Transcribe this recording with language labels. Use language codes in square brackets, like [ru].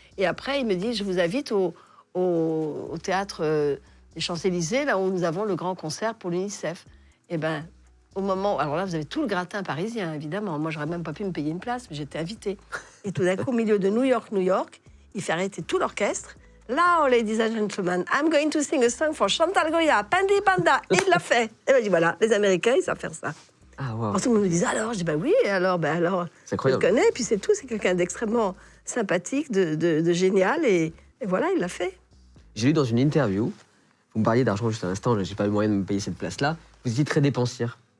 [fr] Et après, il me dit, je vous invite au théâtre des Champs-Élysées, là où nous avons le grand concert pour l'UNICEF. Et bien, au moment... Alors là, vous avez tout le gratin parisien, évidemment. Moi, j'aurais même pas pu me payer une place, mais j'étais invitée. Et tout d'un coup, au milieu de New York, il fait arrêter tout l'orchestre. [en] Now, ladies and gentlemen, I'm going to sing a song for Chantal Goya, Pandi Panda. [fr] Et il l'a fait. Et ben, je dis, voilà, les Américains, ils savent faire ça. Ah, wow. Alors, tout le monde me dit, alors? Je dis, oui, alors, c'est incroyable. Je le connais, puis c'est tout. C'est quelqu'un d'extrêmement sympathique, de génial. Et voilà, il l'a fait. J'ai lu dans une interview, vous me parliez d'argent juste à l'instant, j'ai pas le moyen de me payer cette place-là. Vous étiez très dépensière.